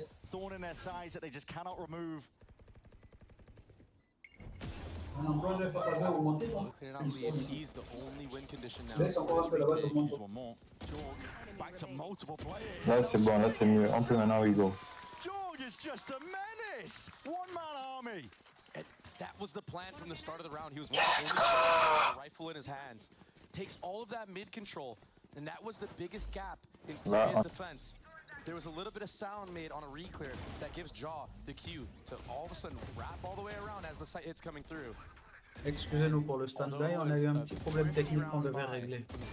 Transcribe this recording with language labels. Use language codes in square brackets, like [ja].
[en] Thorn in their sides that they just cannot remove. Clearing out lead. He's the only win condition now. Use one more. Jorg back to multiple players. [fr] Là c'est bon, là c'est mieux. On peut maintenant [en] we go. Jorg is just a menace. One-man army. And that was the plan from the start of the round. He was one of the only players with a rifle in his hands. Takes all of that mid control, and that was the biggest gap in Player's defense. There was a little bit of sound made on a re-clear that gives Jaw the cue to all of a sudden wrap all the way around as the sight hit's coming through. [fr] Excusez-nous pour le stand-by, on a eu un petit problème technique qu'on devait régler.